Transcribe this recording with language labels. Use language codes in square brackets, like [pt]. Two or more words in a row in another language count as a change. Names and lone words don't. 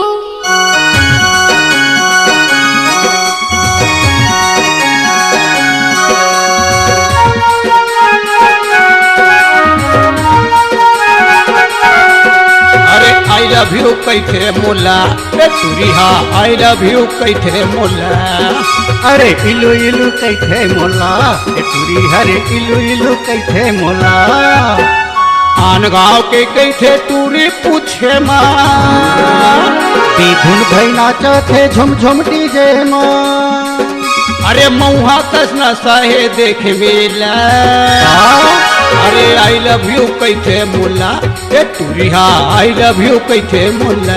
[en] I love you [hne] कैथे मोला रे तुरिहा [en] I love you [hne] कैथे मोला अरे इलू इलू कैथे मोला ए तुरी हरे इलू इलू कैथे मोला आन गाँव के कैथे तुरी पूछे माँ धुन भई नाचथे झुम झुम डीजे माँ अरे मऊहा कस नसाहे देख मेला अरे [en] I love you [hne] कैथे मोला ए तुरिहा [en] I love you [hne] कैथे मोला